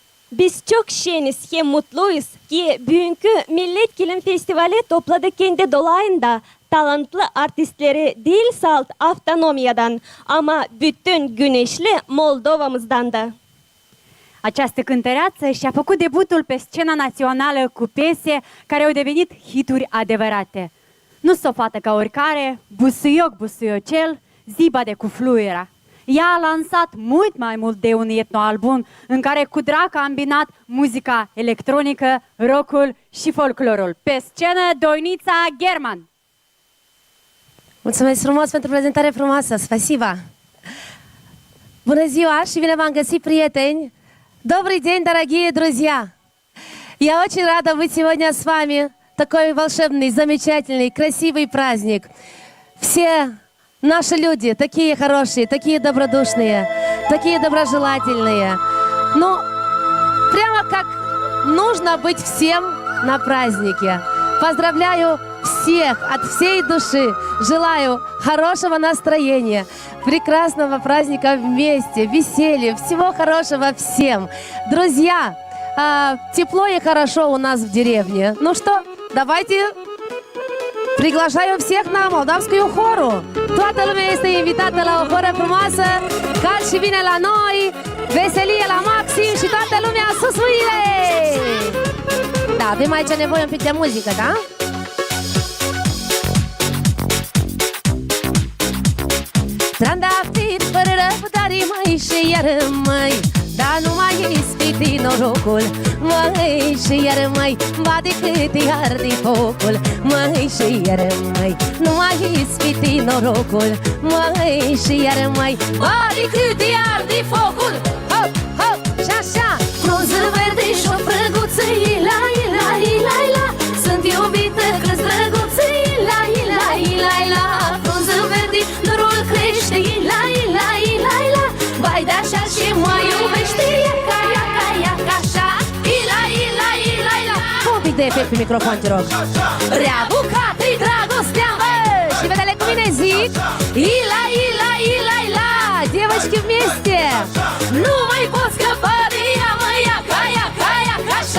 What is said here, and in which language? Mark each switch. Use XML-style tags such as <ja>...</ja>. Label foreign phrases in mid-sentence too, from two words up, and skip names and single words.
<gag>Biz çok şeniz hem mutluyuz ki bugünkü Millet Kilim Festivali topladı kendi dolayında talantlı artistleri değil salt Avtonomiyadan ama bütün güneşli Moldova'mızdan da.</gag> <ro>Această cântăreață și-a făcut debutul pe scena națională cu piese care au devenit hituri adevărate. Nu s-o fată ca oricare, busuioc busuiocel, zibade cu fluiera. Ea a lansat mult mai mult de un etnoalbum în care cu drag a îmbinat muzica electronică, rockul și folclorul. Pe scenă, Doinița German. Mulțumesc frumos pentru prezentare frumoasă, спасибо! Bună ziua și bine v-am găsit, prieteni!</ro> <ru>Добрый день, дорогие друзья! Я очень рада быть сегодня с вами. Такой волшебный, замечательный, красивый праздник. Все наши люди такие хорошие, такие добродушные, такие доброжелательные. Ну, прямо как нужно быть всем на празднике. Поздравляю всех от всей души. Желаю хорошего настроения, прекрасного праздника вместе, веселья, всего хорошего всем. Друзья, тепло и хорошо у нас в деревне. Ну что, давайте приглашаю всех на Moldavскую хору.</ru> <ro>Toată lumea este invitată la o horă frumoasă. Cald și bine la noi, veselie la maxim și toată lumea sus mâinile! Da, avem aici nevoie un pic de muzică, da? Trandafiri fără răbdare, măi, și iar măi, dar nu mai ispiti norocul, măi, și iar măi, ba de cât îi arde focul, măi, și iar măi, nu mai ispiti norocul, măi, și iar măi, ba de cât îi arde focul. Hop, hop, și așa. Frunză verde și o frăguță, ila, ila, ila, ila. Sunt iubită că-s drăguță, ila, ila, ila, ila. Frunză verde, dorul crește, ila, ila, ila, ila. Vai de așa și mă iubește, iaca, iaca, iaca, așa. Ila, ila, ila, ila. Un pic de efect pe microfon, te rog. Rea bucată-i dragostea, mă. Și vedele cu mine zic Ila, ila, ila, ila.</ro> <ru>Девочки вместе!</ru> <ro>Nu mai pot scăpa de ea, mă, iaca, iaca, iaca, așa.</ro>